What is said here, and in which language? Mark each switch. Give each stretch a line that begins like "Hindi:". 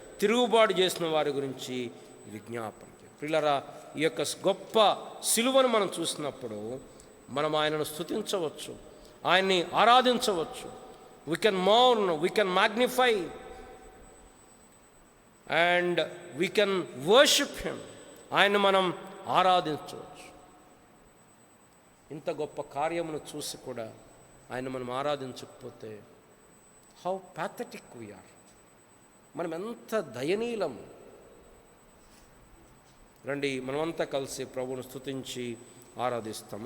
Telugu: తిరుగుబాటు చేసిన వారి గురించి విజ్ఞాపన. ప్రియులారా, ఈ యొక్క గొప్ప సిలువను మనం చూసినప్పుడు మనం ఆయనను స్తుతించవచ్చు, ఆయన్ని ఆరాధించవచ్చు.
English: we can mourn, we can magnify and we can worship him.
Telugu: ఆయన్ని మనం ఆరాధించవచ్చు. ఇంత గొప్ప కార్యమును చూసి కూడా ఆయన మనం ఆరాధించకపోతే
English: How pathetic we are.
Telugu: మనం ఎంత దయనీయులము. రండి మనమంతా కలిసి ప్రభువును స్తుతించి ఆరాధిస్తాం.